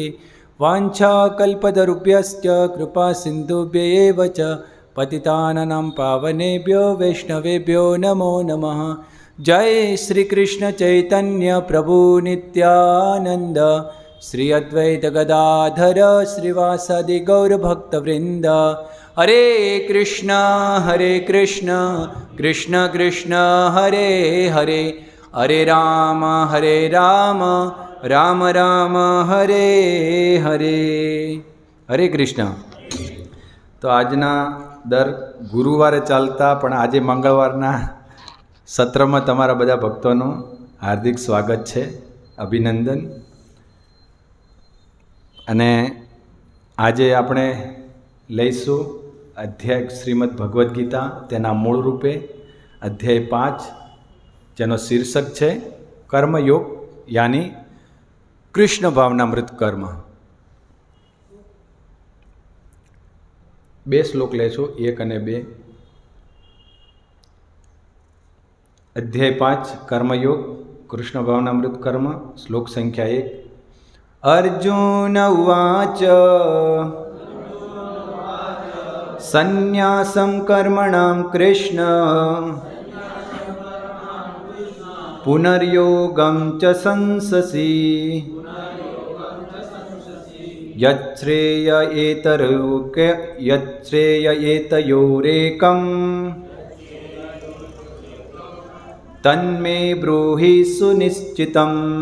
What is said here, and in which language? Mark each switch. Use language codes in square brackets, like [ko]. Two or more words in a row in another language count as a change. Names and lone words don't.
[sa] वाञ्छाकल्पतरुभ्यश्च कृपा सिन्धुभ्येव च पतितानां पावनेभ्यो वैष्णवेभ्यो नमो नमः। जय श्री कृष्ण चैतन्य प्रभु नित्यानंद श्री अद्वैत गदाधर श्रीवासादि गौर भक्तवृंद। हरे कृष्ण कृष्ण कृष्ण हरे हरे हरे राम राम राम हरे हरे। [gu] હરે કૃષ્ણ। તો આજના દર ગુરુવારે ચાલતા પણ આજે મંગળવારના સત્ર મેં તમારા બધા ભક્તોં હાર્દિક સ્વાગત હૈ, અભિનંદન। અને આજે આપણે લઈશું અધ્યાય શ્રીમદ્ ભગવદ ગીતા તેના મૂળ રૂપે અધ્યાય 5 જેનો શીર્ષક હૈ કર્મયોગ યાની કૃષ્ણ ભાવનામૃત કર્મ। 2 શ્લોક લેશો 1 અને 2। અધ્યાય 5 કર્મયોગ કૃષ્ણ ભાવનામૃત કર્મ શ્લોક સંખ્યા 1। [sa] अर्जुन उवाच संन्यासं कर्मणां कृष्ण पुनर्योगं च संससि यच्छ्रेययेतयोरेकं तन्मे ब्रूहि सुनिश्चितम्।